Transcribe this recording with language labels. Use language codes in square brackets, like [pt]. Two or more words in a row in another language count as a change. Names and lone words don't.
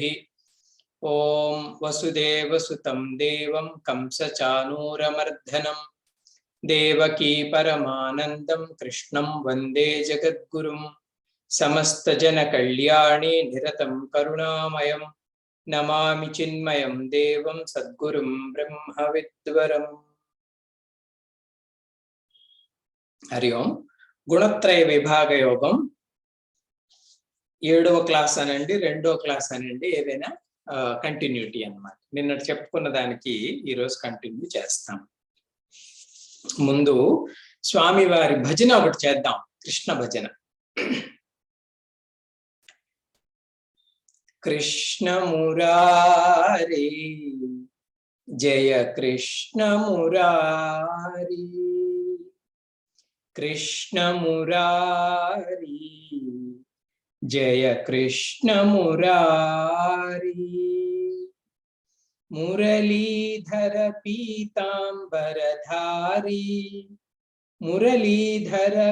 [sa] ओम वसुदेवसुतं देवं कंसचानूरमर्दनं देवकी परमानन्दं कृष्णं वन्दे जगद्गुरुं समस्तजनकल्याणे निरतं करुणामयं नमामि चिन्मयं देवं सद्गुरुं ब्रह्मविद्वरम्। हरि ओम। [te] गुणत्रय विभाग योगम 7వ క్లాస్ అనండి 2వ క్లాస్ అనండి ఏదైనా కంటిన్యూటీ అన్నమాట. నిన్నటి చెప్పుకున్న దానికి ఈ రోజు కంటిన్యూ చేస్తాం. ముందు స్వామి వారి భజన ఒకటి చేద్దాం, కృష్ణ భజన. [hi] कृष्ण मुरारी जय कृष्ण मुरारी कृष्ण मुरारी जय कृष्ण मुरारी मुरलीधर पीतांबरधारी मुरलीधर